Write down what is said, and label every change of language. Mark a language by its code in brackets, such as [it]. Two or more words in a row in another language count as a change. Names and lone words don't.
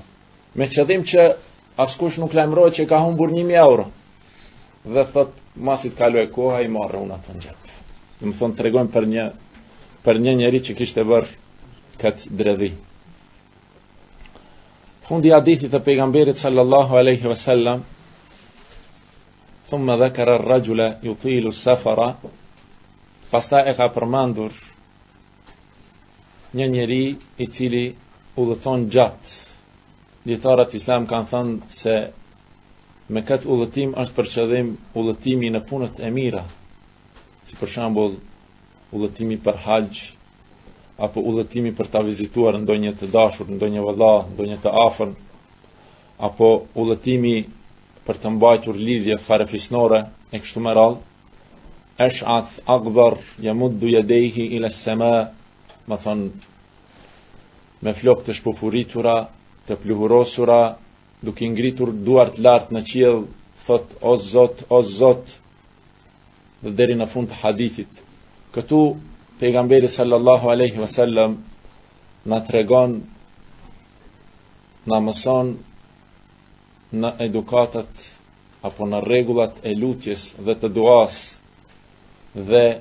[sq] Me qëllim që askush nuk lajmërohet që ka humbur 1000 euro. Dhe thotë masi të kaloj koha i marrë unë atë në xhep. Do të thonë tregojmë për një njeri që kishte bërë këtë dredhi. Fundi hadithit të pejgamberit [ar] صلى الله عليه وسلم, ثم ذكر الرجل يطيل السفر, [sq] pastaj e ka përmendur një njeri i cili udhëton gjatë. Dietarët islam kanë thënë se me këtë udhëtim është për qëllim udhëtimi në punët e mira, si për shembull udhëtimi për haxh, apo udhëtimi për ta vizituar ndonjë të dashur, ndonjë vëlla, ndonjë të afër, apo udhëtimi për të mbajtur lidhje farefisnore e kështu me radhë. [ar] أشعث أغبر يمد يديه إلى السماء, [sq] më thon me flokë të shpufuritura, të pluhurosura, duke ngritur duart lart në qiell, thot o Zot, dhe deri në fund të hadithit. Këtu pejgamberi [ar] صلى الله عليه وسلم [sq] na tregon, na mëson në edukatat apo në rregullat e lutjes dhe të duas, dhe